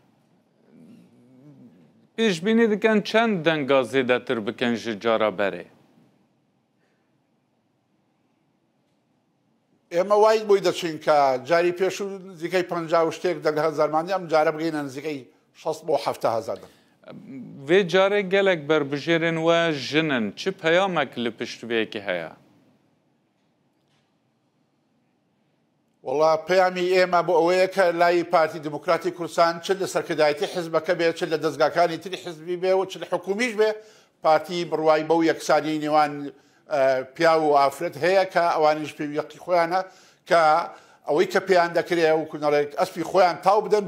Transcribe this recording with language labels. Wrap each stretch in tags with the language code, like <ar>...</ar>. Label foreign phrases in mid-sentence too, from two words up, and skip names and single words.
<ku>پێشبینی دکەن چەند دەنگا زێدەتر بکەن ji cara berê</ku> <ckb>ئێمە وای بۆی دەچین کە جاری پێشوو نزیکەی 50 شتێک دەهزارمانی ئەم جارە بگەینە نزیکەی 6 بۆ 7,000.</ckb> <ku>vê carê gelek berbijêrên we jinin çi peyamek li piştîvêyekê heye?</ku> <ckb>وڵا پەیامی ئێمە بۆ ئەوەیە کە لای پارتی دموکراتی کوردستان چ لە سەرکردایەتی حیزبەکە بێ، چ لە دەستگاکانی تری حیزبی بێ و چ لە حکومیش بێ، پارتی بڕوای بەو یەکسانی نێوان پیا و ئافرەت هەیە کە ئەوانیش پێویەقی خۆیانە کە ئەوەی کە پێیان دەکرێ و کوونەڵێک ئەسپی خۆیان تاو بدەن</ckb>